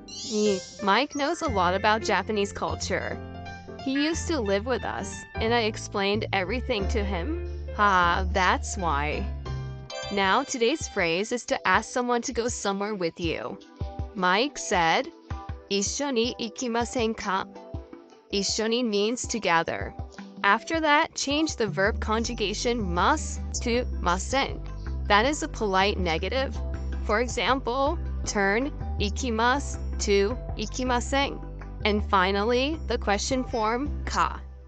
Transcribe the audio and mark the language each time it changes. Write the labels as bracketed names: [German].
[English] Mike knows a lot about Japanese culture. He used to live with us, and I explained everything to him. That's why. Now today's phrase is to ask someone to go somewhere with you. Mike said, [Japanese] 一緒に行きませんか? [English] 一緒に means together. After that, change the verb conjugation mas to masen. That is a polite negative. For example, turn 行きます to 行きません. And finally, the question form か.